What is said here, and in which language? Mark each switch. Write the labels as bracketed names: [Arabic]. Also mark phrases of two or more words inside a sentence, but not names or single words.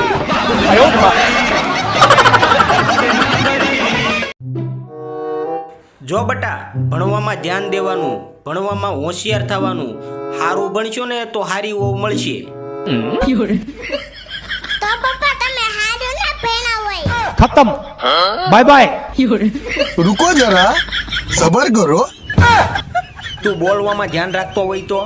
[Gujarati] જો બટા, ભણવામાં ધ્યાન દેવાનું, ભણવામાં હોશિયાર થવાનું. સારું ભણશો ને તો હારી વહુ મળશે. તો પપ્પા તમે હારું ના ભણ્યા હોય. [Hindi] खत्म [English] bye bye [Hindi] रुको जरा सबर करो. [Gujarati] તું બોલવામાં ધ્યાન રાખતો હોય તો